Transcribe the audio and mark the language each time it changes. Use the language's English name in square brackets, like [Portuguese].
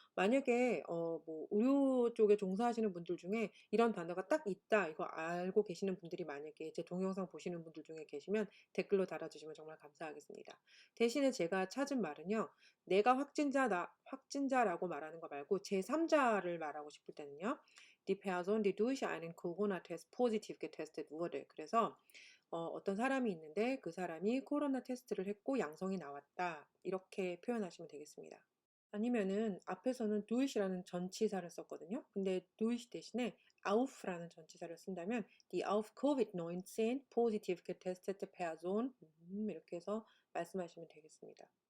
[Korean] 만약에 뭐 의료 쪽에 종사하시는 분들 중에 이런 단어가 딱 있다 이거 알고 계시는 분들이 만약에 제 동영상 보시는 분들 중에 계시면 댓글로 달아주시면 정말 감사하겠습니다. 대신에 제가 찾은 말은요. 내가 확진자라고 말하는 거 말고 제3자를 말하고 싶을 때는요. [German] Die Person, die durch einen Corona-Test positiv getestet wurde. [Korean] 그래서 어떤 사람이 있는데 그 사람이 코로나 테스트를 했고 양성이 나왔다. 이렇게 표현하시면 되겠습니다. 아니면은 앞에서는 do이시라는 전치사를 썼거든요. 근데 durch 대신에 auf라는 전치사를 쓴다면 [German] die auf COVID-19 positiv getestete Person [Korean] 이렇게 해서 말씀하시면 되겠습니다.